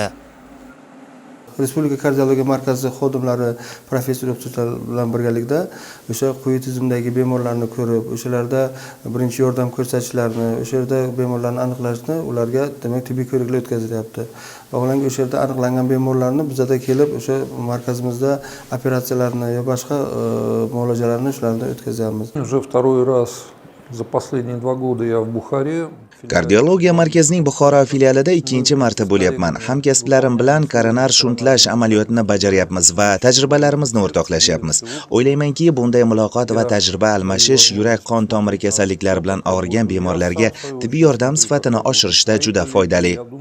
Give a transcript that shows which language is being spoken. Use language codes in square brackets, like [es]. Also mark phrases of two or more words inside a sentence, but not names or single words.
[uz] Respublika kardiologiya markazi xodimlari professor o'qituvchilar bilan birgalikda o'sha quyi tizimdagi bemorlarni ko'rib, o'shalarda birinchi yordam ko'rsatishlarini, o'sha yerda bemorlarni aniqlashni ularga demak tibbiy ko'riklar o'tkazilyapti. Vaholanki o'sha yerda aniqlangan bemorlarni bizda kelib o'sha markazimizda operatsiyalarni yo boshqa muolajalarni shularni o'tkazamiz. [ru] Уже второй раз за последние 2 года я в Бухаре. [uz] Kardiologiya markazining Buxoro filialida 2-chi marta bo'lyapman. Hamkasblarim bilan koronar shuntlash amaliyotini bajaryapmiz va tajribalarimizni o'rtoqlashyapmiz. O'ylaymanki, bunday muloqot va tajriba almashish yurak qon tomiri kasalliklari bilan og'rigan bemorlarga tibbiy yordam sifatini oshirishda juda foydali.